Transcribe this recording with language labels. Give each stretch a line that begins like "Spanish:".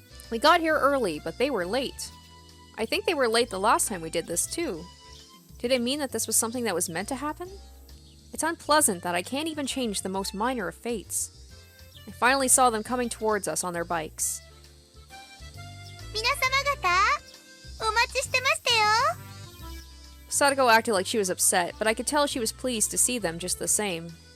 English: We got here early, but they were late. I think they were late the last time we did this too. Did it mean that this was something that was meant to happen? It's unpleasant that I can't even change the most minor of fates. I finally saw them coming towards us on their bikes.
Japanese: 皆様方、お待ちしてましたよ。
English: Sadako acted like she was upset, but I could tell she was pleased to see them just the same.